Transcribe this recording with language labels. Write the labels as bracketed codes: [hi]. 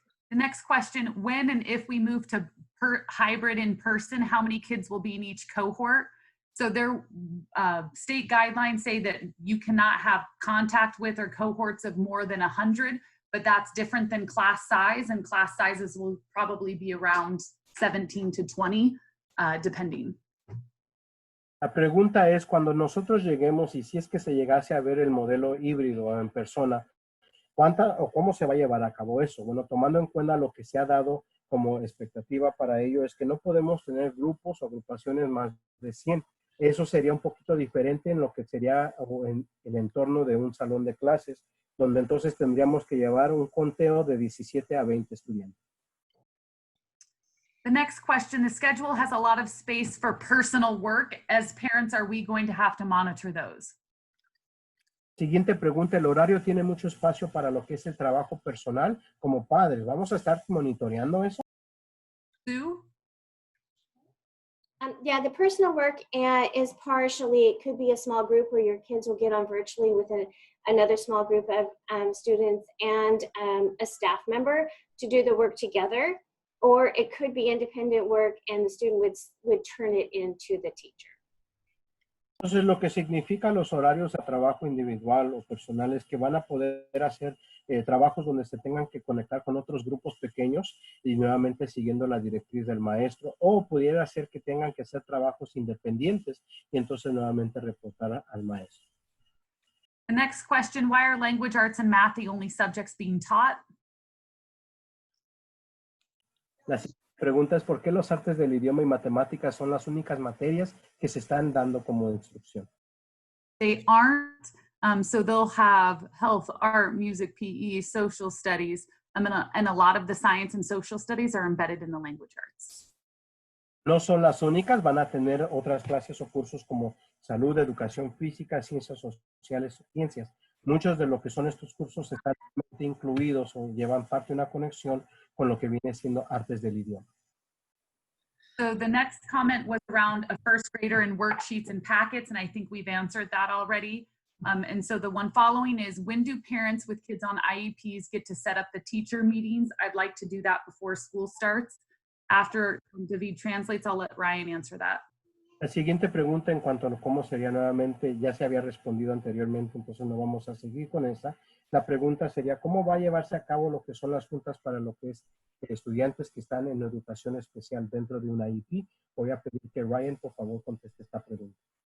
[en] The next question, when and if we move to hybrid in person, how many kids will be in each cohort? So their state guidelines say that you cannot have contact with or cohorts of more than 100, but that's different than class size, and class sizes will probably be around 17 to 20, depending. [es] La pregunta es, cuando nosotros lleguemos y si es que se llegase a ver el modelo híbrido en persona, ¿cuánta o cómo se va a llevar a cabo eso? Bueno, tomando en cuenta lo que se ha dado como expectativa para ello es que no podemos tener grupos o agrupaciones más de 100. Eso sería un poquito diferente en lo que sería en el entorno de un salón de clases, donde entonces tendríamos que llevar un conteo de 17 a 20 estudiantes. [en] The next question, the schedule has a lot of space for personal work. As parents, are we going to have to monitor those? [es] Siguiente pregunta, el horario tiene mucho espacio para lo que es el trabajo personal como padres. ¿Vamos a estar monitoreando eso? [en] Sue? Yeah, the personal work is partially, it could be a small group where your kids will get on virtually with another small group of students and a staff member to do the work together, or it could be independent work and the student would turn it into the teacher. [es] Entonces, lo que significa los horarios de trabajo individual o personal es que van a poder hacer trabajos donde se tengan que conectar con otros grupos pequeños y nuevamente siguiendo la directriz del maestro, o pudiera ser que tengan que hacer trabajos independientes y entonces nuevamente reportar al maestro. [en] The next question, why are language arts and math the only subjects being taught? [es] La siguiente pregunta es, ¿por qué los artes del idioma y matemáticas son las únicas materias que se están dando como instrucción? [en] They aren't, so they'll have health, art, music, PE, social studies, and a lot of the science and social studies are embedded in the language arts. [es] No son las únicas, van a tener otras clases o cursos como salud, educación física, ciencias sociales, ciencias. Muchos de lo que son estos cursos están incluidos o llevan parte de una conexión con lo que viene siendo artes del idioma. [en] So the next comment was around a first grader and worksheets and packets, and I think we've answered that already. And so the one following is, when do parents with kids on IEPs get to set up the teacher meetings? I'd like to do that before school starts. After David translates, I'll let Ryan answer that. [es] La siguiente pregunta en cuanto a cómo sería nuevamente, ya se había respondido anteriormente, entonces no vamos a seguir con esa. La pregunta sería, ¿cómo va a llevarse a cabo lo que son las juntas para lo que es estudiantes que están en educación especial dentro de una IEP? Voy a pedir que Ryan, por favor, conteste esta pregunta.